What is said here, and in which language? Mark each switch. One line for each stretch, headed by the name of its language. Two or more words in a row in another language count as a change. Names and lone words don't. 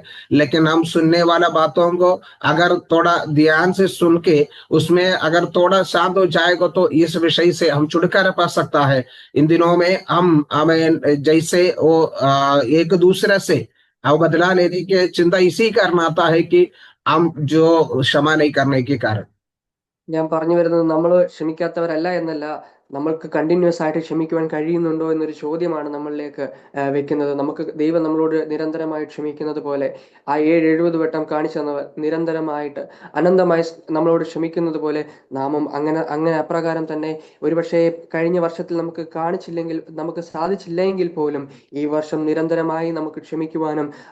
Hindi: लेकिन हम सुनने वाला बातों को अगर थोड़ा ध्यान से सुन के उसमें अगर थोड़ा शांत हो जाएगा तो इस विषय से हम छुटकारा पा सकता है। इन दिनों में हम हमें जैसे वो एक दूसरे से अब बदला लेने की चिंता इसी कारण आता है कि हम जो क्षमा नहीं करने के कारण।
Malayalam: ഞാൻ പറഞ്ഞു വരുന്നത് നമ്മൾ ക്ഷമിക്കാത്തവരല്ല എന്നല്ല, നമ്മൾക്ക് കണ്ടിന്യൂസ് ആയിട്ട് ക്ഷമിക്കുവാൻ കഴിയുന്നുണ്ടോ എന്നൊരു ചോദ്യമാണ് നമ്മളിലേക്ക് വെക്കുന്നത്. നമുക്ക് ദൈവം നമ്മളോട് നിരന്തരമായി ക്ഷമിക്കുന്നത് പോലെ, ആ 70 വട്ടം കാണിച്ചു തന്നവർ നിരന്തരമായിട്ട് അനന്തമായി നമ്മളോട് ക്ഷമിക്കുന്നത് പോലെ നാമും അങ്ങനെ അപ്രകാരം തന്നെ ഒരുപക്ഷെ കഴിഞ്ഞ വർഷത്തിൽ നമുക്ക് കാണിച്ചില്ലെങ്കിൽ, നമുക്ക് സാധിച്ചില്ലെങ്കിൽ പോലും ഈ വർഷം നിരന്തരമായി നമുക്ക് ക്ഷമിക്കുവാനും